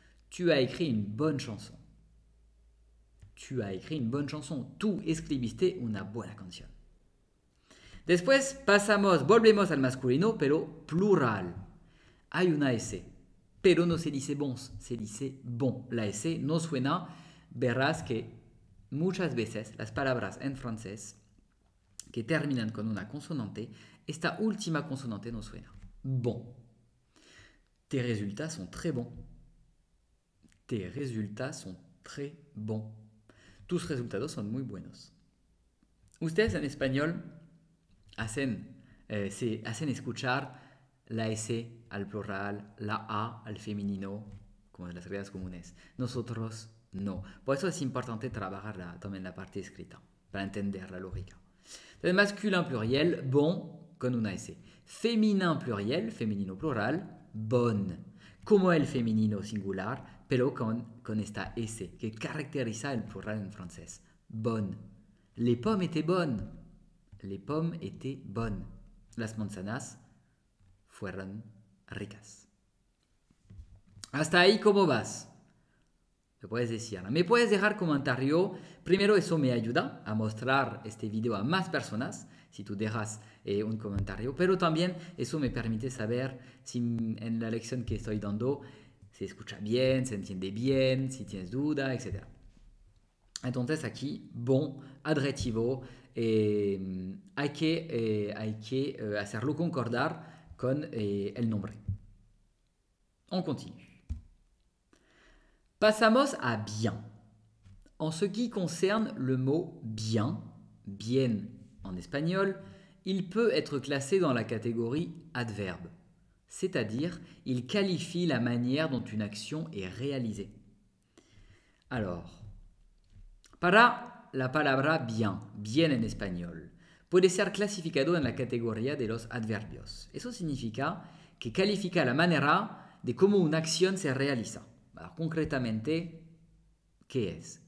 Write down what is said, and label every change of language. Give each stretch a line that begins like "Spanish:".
French: Tu as écrit une bonne chanson. Tu as écrit une bonne chanson.
Spanish: Tú escribiste una buena canción. Después volvemos al masculino, pero plural. Hay una S, pero no se dice bons, se dice bon. La S no suena. Verás que muchas veces las palabras en francés que terminan con una consonante, esta última consonante no suena.
French: Bon. Tes résultats sont très bons. Tes résultats sont très bons.
Spanish: Tus resultados son muy buenos. Ustedes en español hacen escuchar la S al plural, la A al femenino, como en las reglas comunes. Nosotros no. Por eso es importante trabajar también la parte escrita, para entender la lógica. Entonces,
French: masculin pluriel,
Spanish: bon, con una S.
French: Féminin pluriel,
Spanish: femenino plural, bonne. Como el femenino singular, pero con esta S, que caracteriza el plural en francés.
French: Bonne. Les pommes étaient bonnes. Les pommes étaient bonnes.
Spanish: Las manzanas fueron ricas. Hasta ahí, ¿cómo vas? Me puedes decir. Me puedes dejar comentario. Primero, eso me ayuda a mostrar este video a más personas, si tú dejas un comentario. Pero también eso me permite saber si en la lección que estoy dando se escucha bien, se entiende bien, si tienes duda, etc. Entonces aquí, bon, adjetivo, hay que hacerlo concordar con el nombre.
French: On continue.
Spanish: Pasamos a bien.
French: En ce qui concerne le mot bien, bien en espagnol, il peut être classé dans la catégorie adverbe, c'est-à-dire il qualifie la manière dont une action est réalisée.
Spanish: Alors, para la palabra bien, bien en espagnol, puede ser clasificado en la categoría de los adverbios. Eso significa que califica la manera de cómo una acción se realiza. Alors, concretamente, ¿qué es?